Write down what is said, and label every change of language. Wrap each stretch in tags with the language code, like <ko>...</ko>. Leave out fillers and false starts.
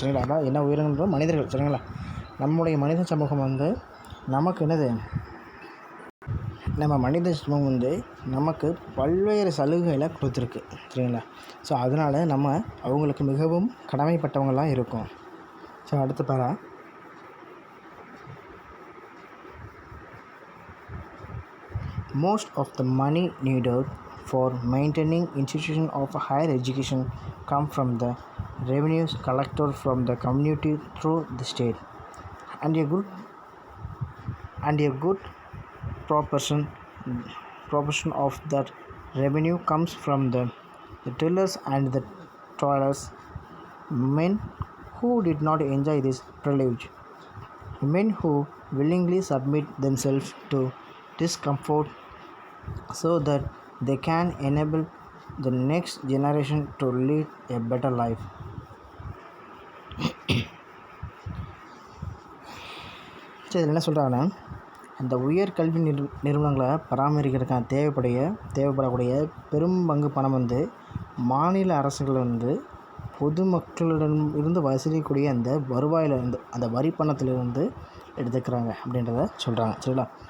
<ta>சரிங்களா? அதான் என்ன உயிரினங்கள்? மனிதர்கள். சரிங்களா? நம்முடைய மனித சமூகம் நமக்கு நம்ம மனித சமூகம் நமக்கு பல்வேறு சலுகைகளை கொடுத்துருக்கு. சரிங்களா? ஸோ அதனால் நம்ம அவங்களுக்கு மிகவும் கடமைப்பட்டவங்களாம் இருக்கோம். ஸோ அடுத்து பாரா,</ta> <en>most of the money needed for maintaining institutions of higher education come from the revenues collected from the community through the state, and a good proportion of that revenue comes from the tillers and the toilers, men who did not enjoy this privilege, men who willingly submit themselves to discomfort so that they can enable the next generation to lead a better life.</en> <ta>இதில் என்ன சொல்கிறாங்கன்னா, அந்த உயர்கல்வி நிறுவனங்களை பராமரிக்கிறதுக்கான தேவைப்படக்கூடிய பெரும் பங்கு பணம் மாநில அரசுகள் பொதுமக்களிடம் இருந்து வசூலிக்கக்கூடிய அந்த வருவாயிலிருந்து, அந்த வரி பணத்திலிருந்து எடுத்துக்கிறாங்க அப்படின்றத சொல்கிறாங்க. சரிங்களா?</ta>